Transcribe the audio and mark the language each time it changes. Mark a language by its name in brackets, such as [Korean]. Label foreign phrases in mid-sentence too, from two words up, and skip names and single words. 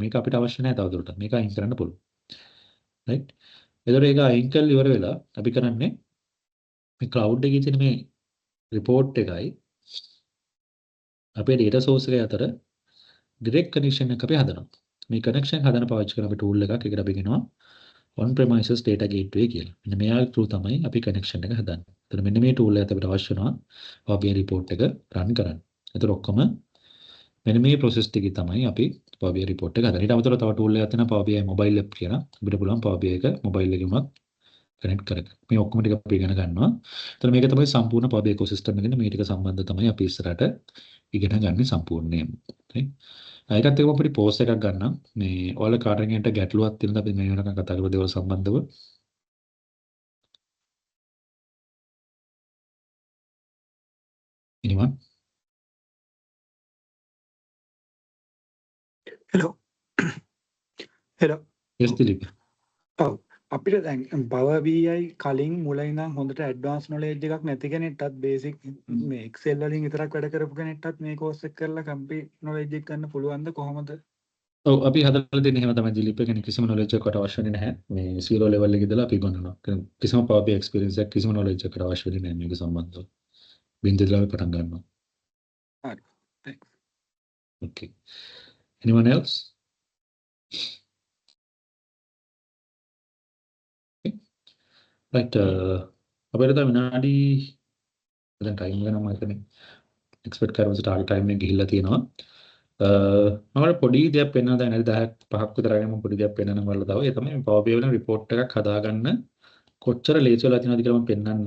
[Sinhala] මේක අපිට අවශ්‍ය නැහැ තවදුරටත්. මේක අයින් කරන්න පුළුවන්. right? එතකොට ඒක අයින් කරලා ඉවර වෙලා අපි කරන්නේ මේ cloud එකේ තියෙන මේ report එකයි අපේ [English] data source [Sinhala] එක අතර [English] direct connection [Sinhala] එක අපි හදනවා. මේ connection හදන පාවිච්චි කරන අපි tool එකක් ඒකට අපි කියනවා [English] on premises data gateway [Sinhala] කියලා. මෙන්න මෙයා through තමයි අපි connection එක හදන්නේ. එතකොට මෙන්න මේ tool එකත් අපිට අවශ්‍ය වෙනවා Power BI report එක run කරන්න. එතකොට ඔක්කොම මෙන්න මේ process ටිකේ තමයි අපි Power BI report එක හදන්නේ. ඊට අමතරව තව tool එකක් තියෙනවා Power BI [English] mobile app [Sinhala] කියලා. අපිට පුළුවන් Power BI එක mobile එකේ උනත් කනෙක්ට් කරගන්න. මේ ඔක්කොම ටික අපි ඉගෙන ගන්නවා. එතන මේක තමයි සම්පූර්ණ Power BI ecosystem එකකින් මේ ටික සම්බන්ධ තමයි අපි ඉස්සරහට ඉගෙන ගන්න සම්පූර්ණයෙන්ම. හරි. ඒකත් එක්කම අපිට පෝස්ට් එකක් ගන්නම්. මේ ඔයාලා කාටරකින්ට ගැටලුවක් තියෙනද අපි මේ වෙනකන් කතා කරපු දේවල් සම්බන්ධව? [English] anyone? hello hello yes Dilip. [Sinhala] ඔව් අපිට දැන් Power BI කලින් මුල ඉඳන් හොඳට [English] advance knowledge [Sinhala] එකක් නැති කෙනෙක්ටත් බේසික් මේ Excel වලින් විතරක් වැඩ කරපු කෙනෙක්ටත් මේ කෝස් එක කරලා [English] complete knowledge [Sinhala] එක ගන්න පුළුවන්ද කොහොමද? ඔව් අපි හදලා දෙන්නේ එහෙම තමයි දිලීප්. ඒ කියන්නේ කිසිම knowledge එකකට අවශ්‍ය වෙන්නේ නැහැ. මේ [English] zero level [Sinhala] එකේ ඉඳලා අපි ගන්නවා. කිසිම Power BI experience එකක් කිසිම knowledge එකකට අවශ්‍ය වෙන්නේ නැහැ මේක සම්බන්ධව. බින්ද ඉඳලා අපි පටන් ගන්නවා. හරි. [English] thanks. okay. anyone else? [Sinhala] right අපිට දැන් විනාඩි දැන් ටයිම් එක නම් මම හිතන්නේ එක්ස්පෙක්ට් කරපු [English] target time [Sinhala] එක ගිහිල්ලා තියෙනවා. මම පොඩි දෙයක් පෙන්වන්න දැන් 10ක් 5ක් විතර අරගෙන මම පොඩි දෙයක් පෙන්වන්න වල තව ඒ තමයි Power BI වල report එකක් හදාගන්න කොච්චර ලේසි වෙලා තියෙනවද කියලා මම පෙන්වන්නම්.